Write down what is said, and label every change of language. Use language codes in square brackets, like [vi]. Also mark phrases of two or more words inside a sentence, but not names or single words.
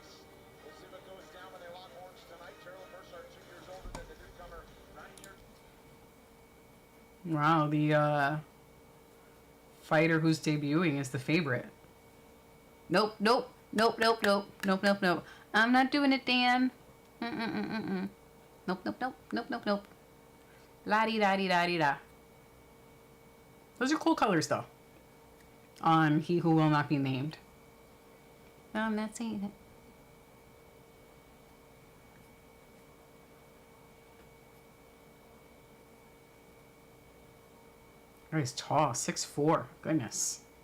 [en] We'll see what goes down when they lock horns tonight. Gerald Mercer, 2 years older than the newcomer, 9 years. Wow, the fighter who's debuting is the favorite. Nope, nope, nope, nope, nope, nope, nope, nope. I'm not doing it, Dan. Mm-mm-mm-mm-mm. Nope, nope, nope, nope, nope, nope. La-di-da-di-da-di-da. Those are cool colors, though. On He Who Will Not Be Named. I'm not saying it. Oh, he's tall, 6'4". Goodness.